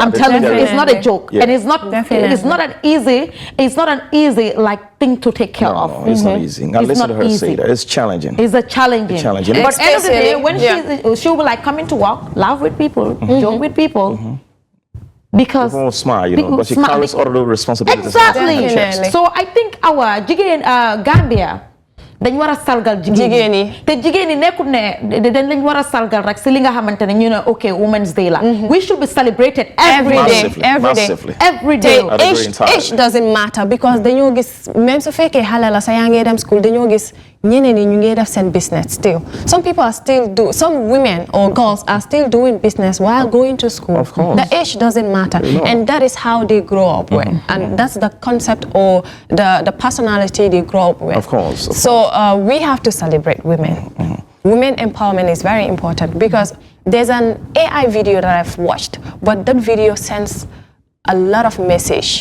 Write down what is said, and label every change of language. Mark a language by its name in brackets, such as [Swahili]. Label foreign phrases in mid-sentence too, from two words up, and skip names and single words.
[English] I'm telling you, it's not a joke, and it's not an easy like thing to take care of. No, it's not easy. Now listen to her say that it's challenging. It's a challenging. But end of the day, when she'll be like coming to work, laugh with people, joke with people. Because people smile, but she carries all of those responsibilities. [Wolof] Exactly. [English] So I think our [Wolof] Gambia dañ war a sargal jigéen ñi te jigéen ñi nekkul ne dañ lañ war a sargal rek si li nga xamante ne ñu ne ok Women's Day la. [English] We should be celebrated every day. Age doesn't matter because [Wolof] dañoo gis même su fekkee xale la sa yaa ngi dem school dañoo gis ñeneen ñi ñu ngi def seen business still. [English] Some women or girls are still doing business while going to school. Of course. The age doesn't matter, and that is how they grow up with, and that's the concept or the personality they grow up with. Of course. So we have to celebrate women. Women empowerment is very important because there's an AI video that I've watched, but that video sends a lot of message.